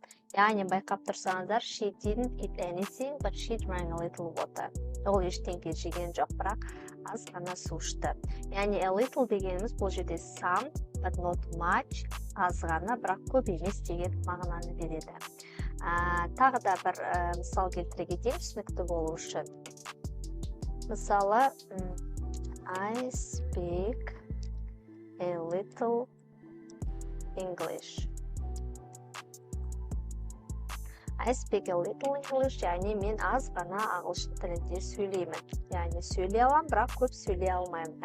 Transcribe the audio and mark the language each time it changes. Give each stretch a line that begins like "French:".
Kazakh: Яғни байқап тұрсаңыздар,
English: she didn't eat anything, but she drank a little water.
Kazakh: Ол ештеңе жеген жоқ, бірақ аз ғана су ішті. Яғни a little дегеніміз бұл жерде
English: some, but not much,
Kazakh: аз ғана, бірақ көп емес деген мағынаны береді. Тағы да бір мысал келтіре кетейін, түсінікті болу үшін.
English: Мысалы, I speak a little English. I speak a little English,
Kazakh: яғни мен аз ғана ағылшын тілінде сөйлеймін. Яғни сөйлей аламын, бірақ көп сөйлей алмаймын.